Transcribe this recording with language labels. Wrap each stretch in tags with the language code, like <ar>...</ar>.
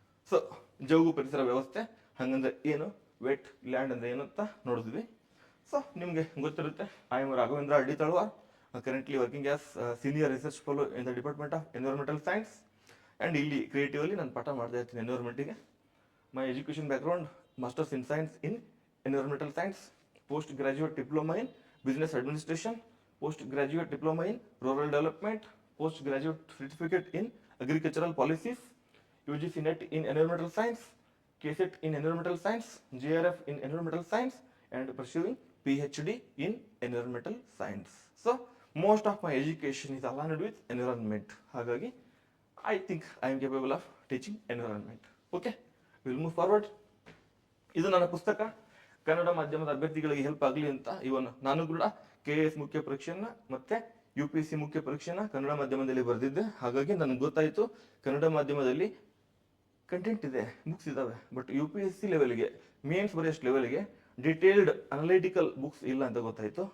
<kn>So ಜೌಗು ಪರಿಸರ ವ್ಯವಸ್ಥೆ ಹಂಗಂದ್ರೆ ಏನು, ವೆಟ್ ಲ್ಯಾಂಡ್ ಅಂದ್ರೆ ಏನು ಅಂತ ನೋಡಿದ್ವಿ. ಸೊ ನಿಮಗೆ ಗೊತ್ತಿರುತ್ತೆ,</kn> <en>I am Raghavendra Addi Talawar, currently working as senior research fellow in the department of environmental science.</en> <kn>And ಇಲ್ಲಿ ಕ್ರಿಯೇಟಿವಲ್ಲಿ ನಾನು ಪಾಠ ಮಾಡ್ತಾ ಇರ್ತೀನಿ ಎನ್ವಿರಾನ್ಮೆಂಟಿಗೆ.</kn> <en>My education background masters in science in environmental science, post graduate diploma in business administration, post graduate diploma in rural development, post graduate certificate in agricultural policies, UGC NET in environmental science, KSET in environmental science, JRF in environmental science, and pursuing PhD in environmental science. So most of my education is aligned with environment. Hagagi I think I am capable of teaching environment. Okay, we'll move forward.</en> <kn>ಇದು ನನ್ನ ಪುಸ್ತಕ, ಕನ್ನಡ ಮಾಧ್ಯಮದ ಅಭ್ಯರ್ಥಿಗಳಿಗೆ help ಆಗಲಿ ಅಂತ. ಇವನ್ ನಾನು ಕೂಡ KS ಮುಖ್ಯ ಪರೀಕ್ಷೆಯನ್ನ ಮತ್ತೆ UPSC ಮುಖ್ಯ ಪರೀಕ್ಷೆನ ಕನ್ನಡ ಮಾಧ್ಯಮದಲ್ಲಿ ಬರೆದಿದ್ದೆ. ಹಾಗಾಗಿ ನನಗೆ ಗೊತ್ತಾಯಿತು ಕನ್ನಡ ಮಾಧ್ಯಮದಲ್ಲಿ ಕಂಟೆಂಟ್ ಇದೆ, ಬುಕ್ಸ್ ಇದಾವೆ, ಬಟ್ UPSC ಲೆವೆಲ್ಗೆ, ಮೇನ್ಸ್ ಬರೆಯೋಷ್ಟು ಲೆವೆಲ್ಗೆ ಡಿಟೇಲ್ಡ್ ಅನಲಿಟಿಕಲ್ ಬುಕ್ಸ್ ಇಲ್ಲ ಅಂತ ಗೊತ್ತಾಯಿತು.</kn>